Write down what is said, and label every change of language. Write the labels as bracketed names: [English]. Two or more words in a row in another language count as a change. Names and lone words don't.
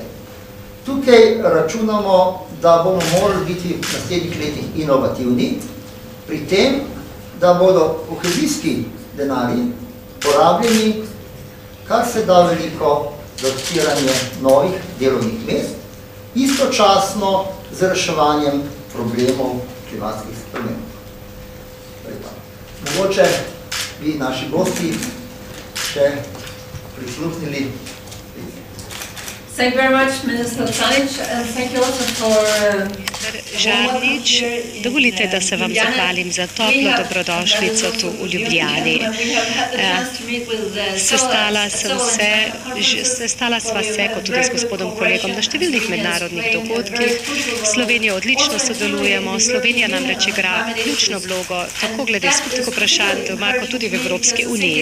[Slovenian] Tukaj računamo, da bomo morali biti v naslednjih letih inovativni, pri tem, da bodo kohezijski denarji porabljeni kar se da veliko za odpiranje novih delovnih mest, istočasno z reševanjem problemov klimatskih sprememb. Mogoče bi naši gosti še prisluhnili. [English] Thank you very much, Minister Žarnič, and thank you also for [Slovenian] Žarnič, dovolite, da se vam zahvalim za toplo dobrodošlico tu v Ljubljani. Sestala sva se, kot tudi s gospodom kolegom, na številnih mednarodnih dogodkih. Slovenija odlično sodelujemo, Slovenija namreč igra ključno vlogo, tako glede skupnih vprašanj doma, kot tudi v Evropski uniji.